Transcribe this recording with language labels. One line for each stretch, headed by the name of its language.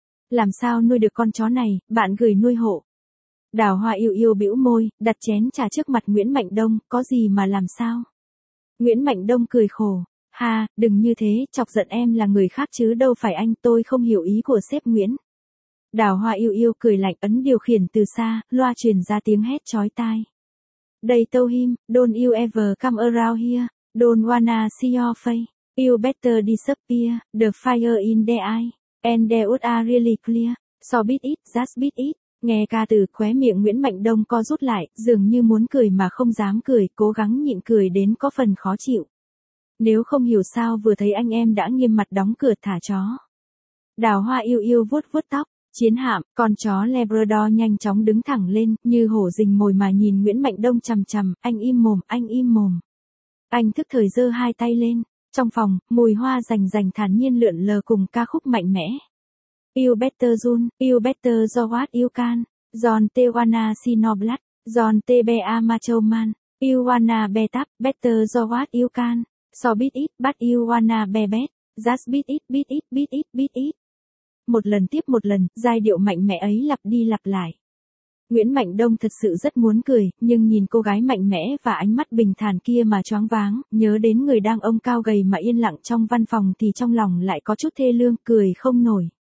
Vietnamese: Làm sao nuôi được con chó này, bạn gửi nuôi hộ. Đào Hoa Yêu Yêu bĩu môi, đặt chén trà trước mặt Nguyễn Mạnh Đông, có gì mà làm sao. Nguyễn Mạnh Đông cười khổ, ha, đừng như thế, chọc giận em là người khác chứ đâu phải anh, tôi không hiểu ý của sếp Nguyễn. Đào Hoa Yêu Yêu cười lạnh, ấn điều khiển từ xa, loa truyền ra tiếng hét chói tai.
English: They told him, don't you ever come around here, don't wanna see your face, you better disappear, the fire in the eye, and the woods are really clear, so beat it, just beat it.
Vietnamese: Nghe ca từ, khóe miệng Nguyễn Mạnh Đông co rút lại, dường như muốn cười mà không dám cười, cố gắng nhịn cười đến có phần khó chịu. Nếu không hiểu sao vừa thấy anh em đã nghiêm mặt đóng cửa thả chó. Đào Hoa Yêu Yêu vuốt vuốt tóc. Chiến hạm, con chó Labrador nhanh chóng đứng thẳng lên, như hổ rình mồi mà nhìn Nguyễn Mạnh Đông chằm chằm, anh im mồm, anh im mồm. Anh thức thời giơ hai tay lên, trong phòng, mùi hoa rành rành thản nhiên lượn lờ cùng ca khúc mạnh mẽ.
English: You better run, you better do what you can, John te wanna see no blood, John te be a macho man, you wanna be tough, better do what you can, so beat it, but you wanna be bad, just beat it, beat it, beat it, beat it.
Vietnamese: Một lần tiếp một lần, giai điệu mạnh mẽ ấy lặp đi lặp lại. Nguyễn Mạnh Đông thật sự rất muốn cười, nhưng nhìn cô gái mạnh mẽ và ánh mắt bình thản kia mà choáng váng, nhớ đến người đàn ông cao gầy mà yên lặng trong văn phòng thì trong lòng lại có chút thê lương, cười không nổi.